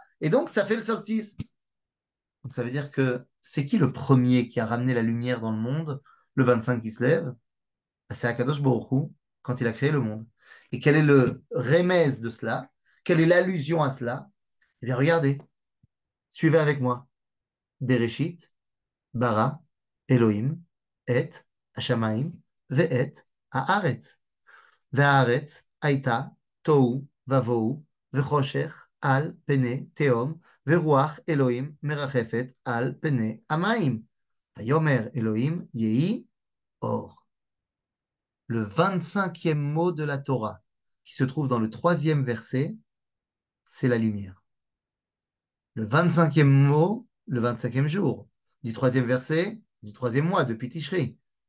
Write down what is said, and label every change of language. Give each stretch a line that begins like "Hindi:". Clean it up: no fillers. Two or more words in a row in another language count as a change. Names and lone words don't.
French: Et donc, ça fait le solstice. Donc, ça veut dire que c'est qui le premier qui a ramené la lumière dans le monde, le 25 qui se lève? C'est
Hebrew: הקדוש ברוך הוא,
French: quand il a créé le monde. Et quel est le remèze de cela? Quelle est l'allusion à cela? Eh bien, regardez, suivez avec moi.
Hebrew: בראשית ברא אלהים את השמים ואת הארץ. והארץ היתה תהו ובהו וחשך על פני תהום ורוח אלהים מרחפת על פני המים. ויאמר אלהים יהי, or.
French: Le 25e mot de la Torah, qui se trouve dans le 3e verset, c'est la lumière. Le 25e mot, le 25e jour, du 3e verset, du 3e mois, depuis Tishri.